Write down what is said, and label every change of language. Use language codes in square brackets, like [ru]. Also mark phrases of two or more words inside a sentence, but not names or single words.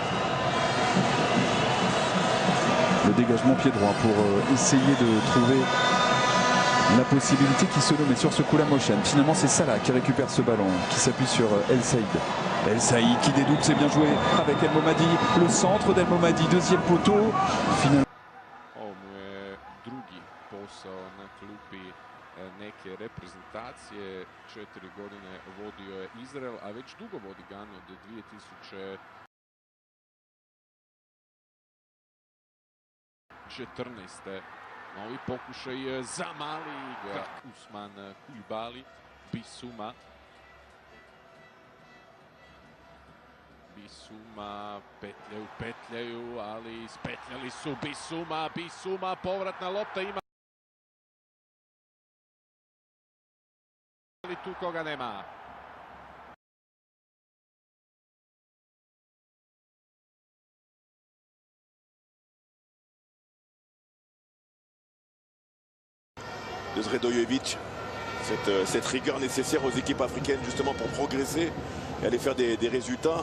[fr] Le dégagement pied droit pour essayer de trouver la possibilité qui se nomme sur ce coup la motion. Finalement c'est Salah qui récupère ce ballon, qui s'appuie sur El Saïd. El Saïd qui dédouble, c'est bien joué avec El Momadi. Le centre d'El Momadi, deuxième poteau. Finalement. [hr] Ovo mu je drugi posao na klupi neke reprezentacije. 4 godine vodio je Izrael, a već dugo vodi Ganu od 2004. 2014. Novi pokušaj za mali Usman Kulibali, Bissouma. Bissouma petljaju, ali spetljali su Bissouma, povratna lopta ima. Ali tu koga nema. [fr] De Zredojevic, cette rigueur nécessaire aux équipes africaines justement pour progresser et aller faire des résultats.